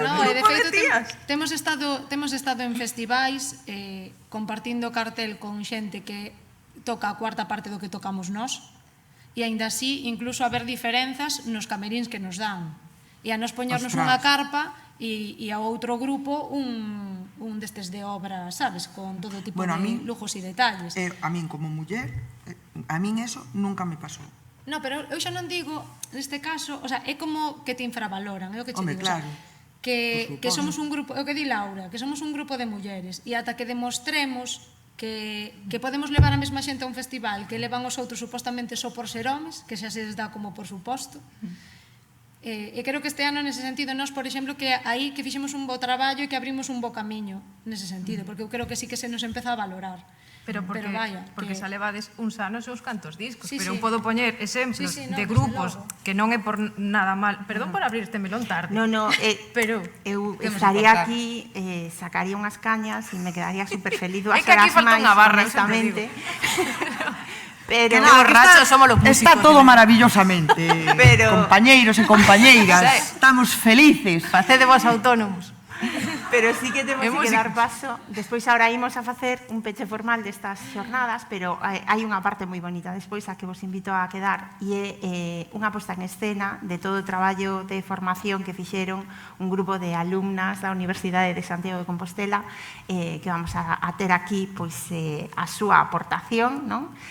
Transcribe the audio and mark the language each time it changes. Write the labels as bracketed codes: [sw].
[gl] No, de feito, temos estado en festivais compartindo cartel con xente que toca a cuarta parte do que tocamos nós e aínda así incluso haber diferenzas nos cameríns que nos dan e a nos poñernos unha carpa e ao outro grupo un destes de obra, sabes, con todo tipo de lujos e detalles. A min como muller, a min eso nunca me pasou. No, pero eu xa non digo, neste caso, o sea, é como que te infravaloran, é o que che digo, claro. Que somos un grupo, é o que di Laura, que somos un grupo de mulleres e ata que demostremos que podemos levar a mesma xente a un festival que levan os outros supostamente só por ser homes, que xa se les dá como por suposto. E creo que este ano, nese sentido, nós, por exemplo, que aí que fixemos un bo traballo e que abrimos un bo camiño nese sentido, porque eu creo que sí que se nos empeza a valorar. Pero porque xa levades uns anos e uns cantos discos, pero eu sí. podo poñer exemplos de grupos que non é por nada mal. Perdón por abrir este melón tarde. No, pero eu estaría aquí, sacaría unhas cañas e me quedaría super feliz dúas horas máis, honestamente. Pero [es] que borrachos somos los músicos. [gl] Está todo maravillosamente, compañeiros e compañeiras, estamos felices. Facede vos autónomos. Pero sí que temos que dar paso. Despois agora imos a facer un peche formal destas xornadas, pero hai unha parte moi bonita despois a que vos invito a quedar e é unha posta en escena de todo o traballo de formación que fixeron un grupo de alumnas da Universidade de Santiago de Compostela que vamos a ter aquí pois a súa aportación, non?